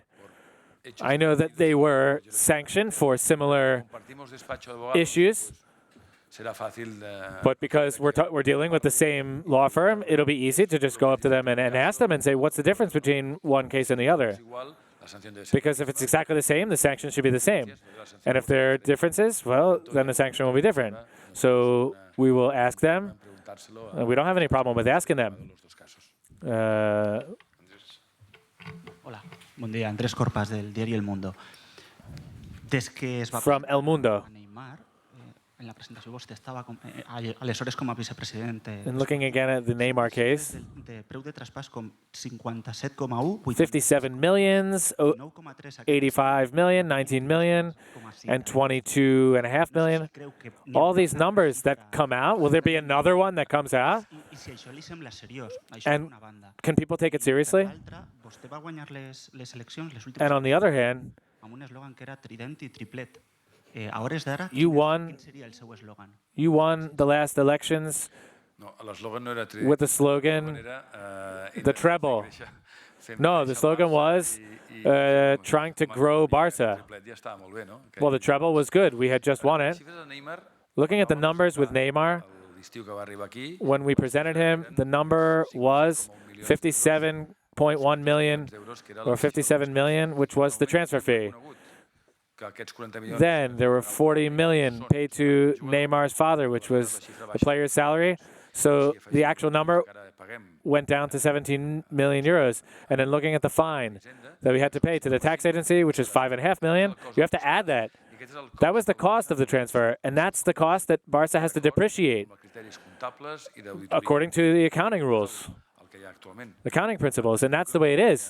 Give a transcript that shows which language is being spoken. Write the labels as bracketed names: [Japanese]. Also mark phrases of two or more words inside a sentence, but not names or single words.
[English] I know that they were sanctioned for similar issues, but because we're dealing with the same law firm, it'll be easy to just go up to them and ask them and say, what's the difference between one case and the other? Because if it's exactly the same, the sanction should be the same. And if there are differences, well, then the sanction will be different. So we will ask them. We don't have any problem with asking them. [Spanish] Hola, buen día. Andrés Corpas del diario El Mundo. [Catalan] Des que es va [English] From El Mundo. [Catalan] Neymar, en la presentació vostè estava aleshores com a vicepresident. [English] And looking again at the Neymar case, [Catalan] De preu de traspàs com 57,1, [English] 57 millions, 85 million, 19 million, and 22.5 million. All these numbers that come out, will there be another one that comes out? [Catalan] I si això li sembla seriós, això [English] And [Catalan] d'una banda. [English] can people take it seriously? [Catalan] L'altra, vostè va guanyar les eleccions, les últimes [English] And on the other hand, [Catalan] amb un eslògan que era trident i triplet. A hores d'ara, [English] you won [Catalan] quin seria el seu eslògan? [English] you won the last elections [Catalan] No, l'eslògan no era [English] with the slogan, the treble. No, the slogan was trying to grow Barca. [Catalan] Ja estava molt bé, no? [English] Well, the treble was good. We had just won it. Looking at the numbers with Neymar, [Catalan] L'estiu que va arribar aquí, [English] when we presented him, the number was 57.1 million or 57 million, which was the transfer fee. [Catalan] que aquests 40 milions... [English] Then there were 40 million paid to Neymar's father, which was the player's salary. So the actual number went down to 17 million euros. And then looking at the fine that we had to pay to the tax agency, which is 5.5 million, you have to add that. That was the cost of the transfer, and that's the cost that Barca has to depreciate according to the accounting rules, accounting principles, and that's the way it is.